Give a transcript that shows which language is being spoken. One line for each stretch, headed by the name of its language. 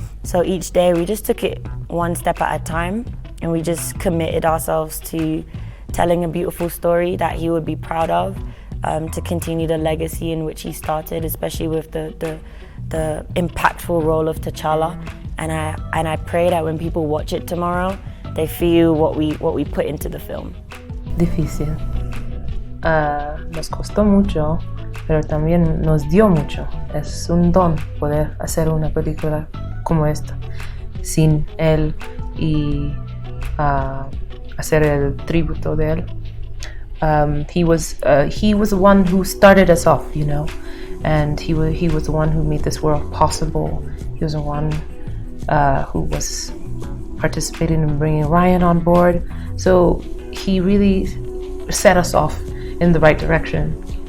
English: So each day we just took it one step at a time, and we just committed ourselves to telling a beautiful story that he would be proud of, to continue the legacy in which he started, especially with the impactful role of T'Challa. And I pray that when people watch it tomorrow, they feel what we put into the film.
Spanish: Difícil. Nos costó mucho, pero también nos dio mucho. Es un don poder hacer una película como esta, sin él y hacer el tributo de él.
English: He was the one who started us off, you know, and he was the one who made this world possible. He was the one who was participating in bringing Ryan on board. So he really set us off in the right direction.